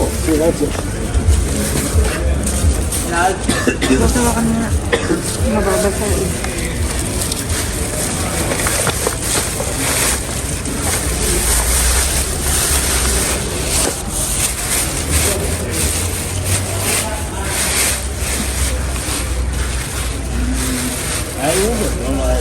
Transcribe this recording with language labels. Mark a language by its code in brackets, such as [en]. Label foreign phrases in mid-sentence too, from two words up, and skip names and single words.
[es] Sí, gracias. [tl] Matawa ka na. Mababasa eh. [es] Hay uno, no hay.